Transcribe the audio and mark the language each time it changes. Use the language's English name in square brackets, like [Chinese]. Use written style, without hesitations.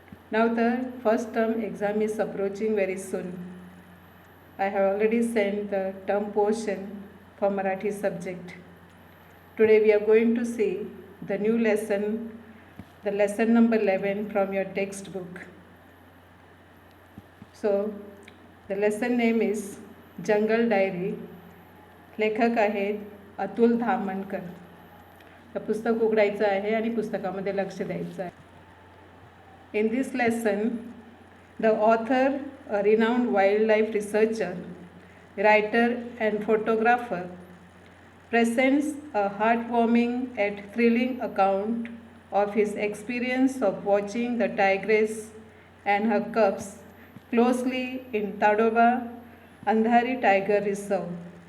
[English] Now the first term exam is approaching very soon. I have already sent the term portion for Marathi subject. Today we are going to see the new lesson, the lesson number 11 from your textbook. So the lesson name is Jungle Diary. [Marathi] लेखक आहेत अतुल धामणकर. तर पुस्तक उघडायचं आहे आणि पुस्तकामध्ये लक्ष द्यायचं आहे. [English] In this lesson, the author, a renowned wildlife researcher, writer and photographer, presents a heartwarming yet thrilling account of his experience of watching the tigress and her cubs closely in Tadoba Andhari Tiger Reserve.